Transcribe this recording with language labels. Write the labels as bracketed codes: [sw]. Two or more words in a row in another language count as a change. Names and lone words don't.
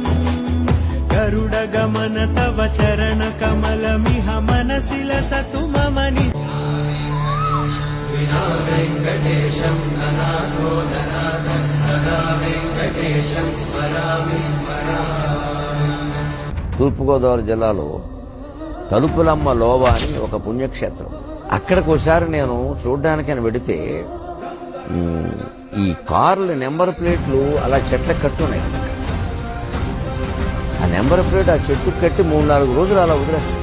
[sa] गरुडगमन तव चरण कमलमिह मनसि लसतु मम नित्यम्. विना वेङ्कटेशं ननाथो ननाथः सदा वेङ्कटेशं स्मरामि स्मरामि. [te] తూర్పుగోదావరి జిల్లాలో తలుపులమ్మ లోవ అని ఒక పుణ్యక్షేత్రం. అక్కడికి ఒకసారి నేను చూడ్డానికని వెడితే ఈ కార్ల [en] number plates [te] అలా చెట్లకు కట్టున్నాయి. ఆ [en] number plate [te] ఆ చెట్టుకు కట్టి 3-4 రోజులు అలా వదిలేస్తారు.